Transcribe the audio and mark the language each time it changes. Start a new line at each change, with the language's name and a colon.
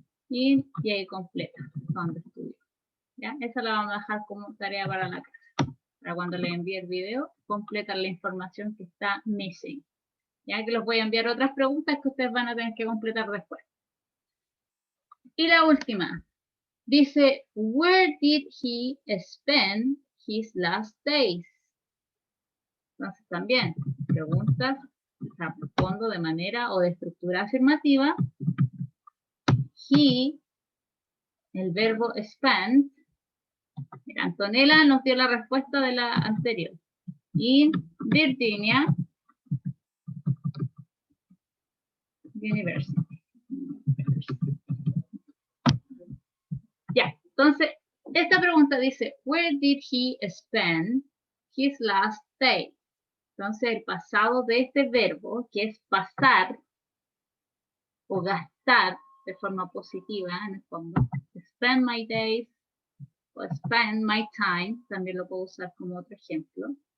Spanish: Y ahí completa, ¿dónde estudió? ¿Ya? Esa la vamos a dejar como tarea para la casa. Para cuando le envíe el video, completan la información que está missing. Ya que les voy a enviar otras preguntas que ustedes van a tener que completar después. Y la última. Dice,
English: where did he spend his last days?
Spanish: Entonces también, preguntas, respondo de manera o de estructura afirmativa. He, el verbo
English: spend.
Spanish: Mira, Antonella nos dio la respuesta de la anterior.
English: In Virginia University.
Spanish: Ya, entonces, esta pregunta dice,
English: where did he spend his last day?
Spanish: Entonces, el pasado de este verbo, que es pasar o gastar de forma positiva, en el fondo,
English: spend my days
Spanish: o
English: spend my time,
Spanish: también lo puedo usar como otro ejemplo.